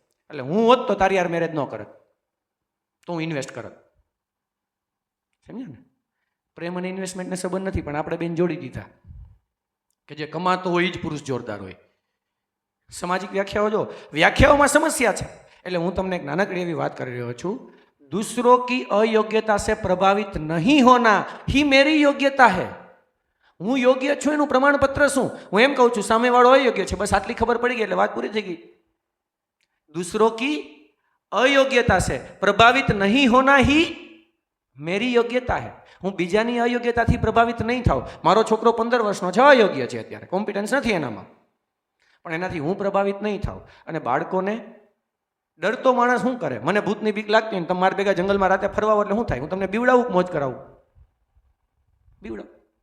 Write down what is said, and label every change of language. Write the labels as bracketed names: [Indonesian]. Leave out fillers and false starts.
[Gujarati] એટલે હું હોત તો તારી યાર મેરેજ ન કરત, તો હું ઇન્વેસ્ટ કરત. સમજ્યા ને? પ્રેમ અને ઇન્વેસ્ટમેન્ટને સંબંધ નથી, પણ આપણે બેન જોડી દીધા કે જે કમાતો હોય એ જ પુરુષ જોરદાર હોય. સામાજિક વ્યાખ્યાઓ જો, વ્યાખ્યાઓમાં સમસ્યા છે. એટલે હું તમને એક નાનકડી એવી વાત કરી રહ્યો છું, [Hindi] दूसरों की अयोग्यता से प्रभावित नहीं होना ही मेरी योग्यता है. [Gujarati] હું યોગ્ય છું એનું પ્રમાણપત્ર શું? હું એમ કહું છું સામેવાળો અયોગ્ય છે, બસ આટલી ખબર પડી ગઈ એટલે વાત પૂરી થઈ ગઈ. [Hindi] दूसरों की अयोग्यता से प्रभावित नहीं होना ही मेरी योग्यता है. [Gujarati] હું બીજાની અયોગ્યતાથી પ્રભાવિત નહીં થાઉં. મારો છોકરો 15 વર્ષનો છે, અયોગ્ય છે, અત્યારે કોમ્પિટન્સ નથી એનામાં, પણ એનાથી હું પ્રભાવિત નહીં થાઉં. અને બાળકોને ડરતો માણસ શું કરે? મને ભૂતની બીક લાગતી હોય ને તમારા ભેગા જંગલમાં રાતે ફરવા એટલે શું થાય? હું તમને બીવડાવું, મોજ કરાવું, બીવડાવું.